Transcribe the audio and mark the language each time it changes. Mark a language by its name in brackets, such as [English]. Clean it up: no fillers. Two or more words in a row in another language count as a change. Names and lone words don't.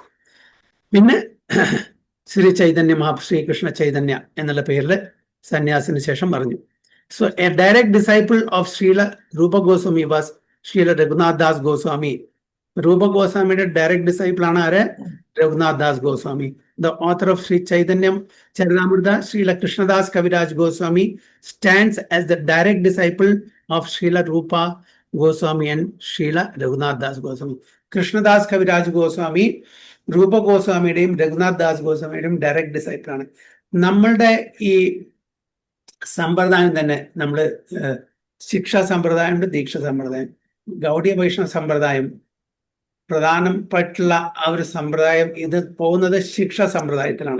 [Malayalam] പിന്നെ ശ്രീ ചൈതന്യ ശ്രീകൃഷ്ണ ചൈതന്യ എന്നുള്ള പേരിൽ സന്യാസിന് ശേഷം പറഞ്ഞു. [English] So a direct disciple of Srila Rupa Goswami was Srila Raghunath Das Goswami. [Malayalam] രൂപ ഗോസ്വാമിയുടെ [English] direct disciple [Malayalam] ആണ് ആര്? രഘുനാഥ് ദാസ് ഗോസ്വാമി. [English] The author of Sri Chaitanya Charitamrita, Srila Krishnadas Kaviraj Goswami, stands as the direct disciple of Srila Rupa Goswami and Srila Raghunath Das Goswami. [Malayalam] Krishnadas Kaviraj Goswami, Rupa Goswamiയുടെയും രഘുനാഥ് ദാസ് ഗോസ്വാമിയുടെയും [English] direct disciple [Malayalam] ആണ്. നമ്മളുടെ ഈ സമ്പ്രദായം തന്നെ നമ്മൾ ശിക്ഷാ സമ്പ്രദായമുണ്ട്, ദീക്ഷ സമ്പ്രദായം, ഗൗഡിയ വൈഷ്ണവ സമ്പ്രദായം, പ്രധാനപ്പെട്ടുള്ള ആ ഒരു സമ്പ്രദായം ഇത് പോകുന്നത് ശിക്ഷ സമ്പ്രദായത്തിലാണ്.